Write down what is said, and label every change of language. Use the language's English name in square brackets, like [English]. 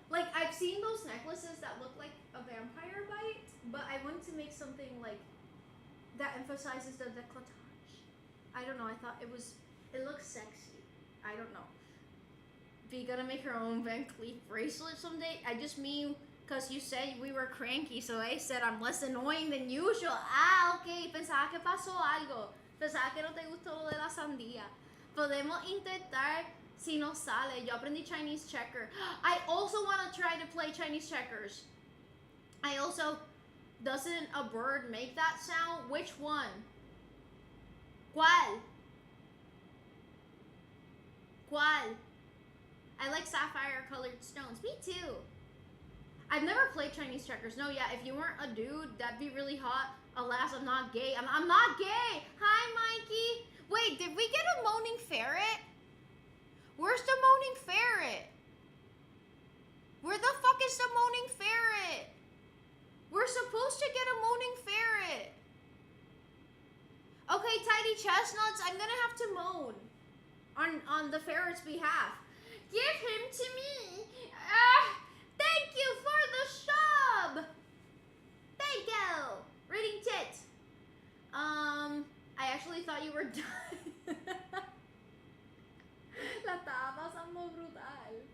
[English] Like I've seen those necklaces that look like a vampire bite, but I wanted to make something like that emphasizes the décolletage. I don't know. I thought it looks sexy. I don't know. Be gonna make her own Van Cleef bracelet someday? I just mean because you said we were cranky, so I said I'm less annoying than usual. [Spanish] Ah, ok. Pensaba que pasó algo. Pensaba que no te gustó lo de la sandía. Podemos intentar si no sale. Yo aprendí Chinese checker. [English] I also want to try to play Chinese checkers. Doesn't a bird make that sound? Which one? [Spanish] ¿Cuál? ¿Cuál? [English] I like sapphire colored stones. Me too. I've never played Chinese checkers. No, yeah, if you weren't a dude, that'd be really hot. Alas, I'm not gay. I'm not gay. Hi, Mikey. Wait, did we get a moaning ferret? Where's the moaning ferret? Where the fuck is the moaning ferret? We're supposed to get a moaning ferret. Okay, Tidy Chestnuts, I'm gonna have to moan on the ferret's behalf. Give him to me. Thank you for the sub. Thank you. Reading tit. I actually thought you were done. [Spanish] La estaba pasando brutal.